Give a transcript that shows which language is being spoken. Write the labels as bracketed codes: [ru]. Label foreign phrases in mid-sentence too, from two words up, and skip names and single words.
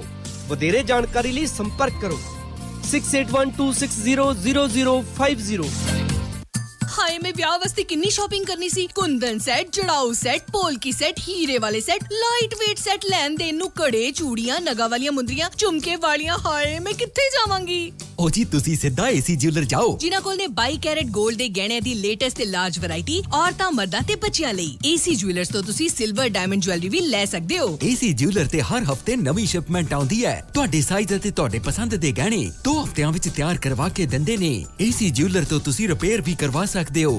[pa] ਵਧੇਰੇ ਜਾਣਕਾਰੀ ਲਈ ਸੰਪਰਕ ਕਰੋ 6812600050। ਹਾਏ, ਮੈਂ ਵਿਆਹ ਵਾਸਤੇ ਕਿੰਨੀ ਸ਼ਾਪਿੰਗ ਕਰਨੀ ਸੀ। ਕੁੰਦਨ ਸੈੱਟ, ਜੜਾਊ ਸੈੱਟ, ਪੋਲਕੀ ਸੈੱਟ, ਹੀਰੇ ਵਾਲੇ ਸੈੱਟ, [en] light weight set, [pa] ਲੈਣ ਦੇਣ ਨੂੰ ਕੜੇ, ਚੂੜੀਆਂ, ਨਗਾਂ ਵਾਲੀਆਂ ਮੁੰਦਰੀਆਂ, ਝੁਮਕੇ ਵਾਲੀਆਂ। ਹਾਏ, ਮੈਂ ਕਿੱਥੇ ਜਾਵਾਂਗੀ। ਓ ਜੀ, ਤੁਸੀ ਸਿੱਧਾ AC ਜਿਊਲਰ ਜਾਓ, ਜਿਨ੍ਹਾਂ ਕੋਲ ਨੇ 22 [en] carat gold [pa] ਦੇ ਗਹਿਣਿਆਂ ਦੀ ਲੇਟੈਸਟ ਤੇ [en] large variety, [pa] ਔਰਤਾਂ, ਮਰਦਾਂ ਤੇ ਬੱਚਿਆਂ ਲਈ। AC ਜੁਐਲਰਸ ਤੋਂ ਤੁਸੀਂ [en] silver, diamond jewellery [pa] ਵੀ ਲੈ ਸਕਦੇ ਹੋ। AC ज्वेलर ਤੇ ਹਰ ਹਫਤੇ ਨਵੀਂ ਸ਼ਿਪਮੈਂਟ ਆਉਂਦੀ ਹੈ। ਤੁਹਾਡੇ ਸਾਈਜ਼ ਅਤੇ ਤੁਹਾਡੇ ਪਸੰਦ ਦੇ ਗਹਿਣੇ 2 ਹਫ਼ਤਿਆਂ ਵਿੱਚ ਤਿਆਰ ਕਰਵਾ ਕੇ ਦਿੰਦੇ ਨੇ। AC ज्वेलर ਤੋਂ ਤੁਸੀਂ ਰਿਪੇਅਰ ਵੀ ਕਰਵਾ ਸਕਦੇ ਹੋ।